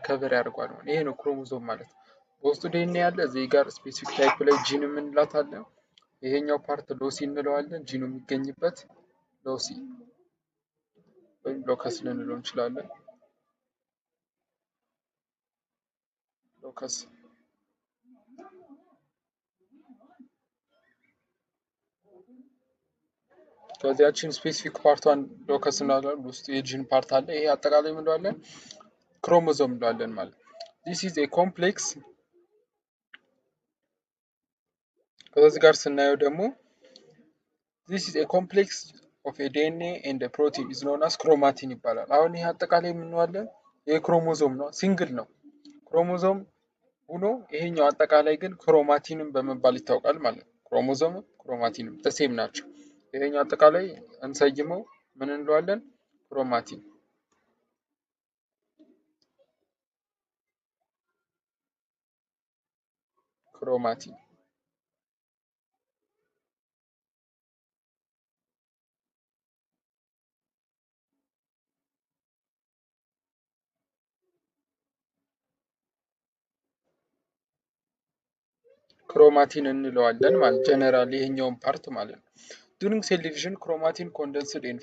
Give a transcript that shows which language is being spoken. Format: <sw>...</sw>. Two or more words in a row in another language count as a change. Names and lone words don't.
<am>ከቨር ያደርገዋል ማለት። ይሄ ነው ክሮሞዞም ማለት። በውስጡ ዲኤንኤ ያለ እዚህ ጋር</am> <en>specific type</en> <am>ላይ ጂን የምንላት አለ። ይሄኛው ፓርት ሎሲ እንለዋለን። ጂኑ የሚገኝበት ሎሲ ወይም ሎከስ ልንለው እንችላለን። ሎከስ ከዚያችን ስፔሲፊክ ፓርቷን ሎከስ እንላለን። ውስጥ የጂን ፓርት አለ። ይሄ አጠቃላይ ምን እንለዋለን? ክሮሞዞም እንለዋለን ማለት።</am> <en>this is a complex</en> <am>ከዚህ ጋር ስናየው ደግሞ</am> <en>this is a complex of a DNA and a protein is known as chromatin</en> <am>ይባላል። አሁን ይሄ አጠቃላይ ምን እንለዋለን? ይሄ ክሮሞዞም ነው፣ ሲንግል ነው። ክሮሞዞም ሆኖ ይሄኛው አጠቃላይ ግን ክሮማቲንም በመባል ይታወቃል ማለት ነው። ክሮሞዞም ክሮማቲንም ተሴም ናቸው። ይሄኛው አጠቃላይ እንሰይመው ምን እንለዋለን? ክሮማቲን። ክሮማቲን ክሮማቲን እንለዋለን ማለት ጀነራል ይሄኛውን ፓርት ማለት ነው።</am> <en>during cell division chromatin condensed in</en>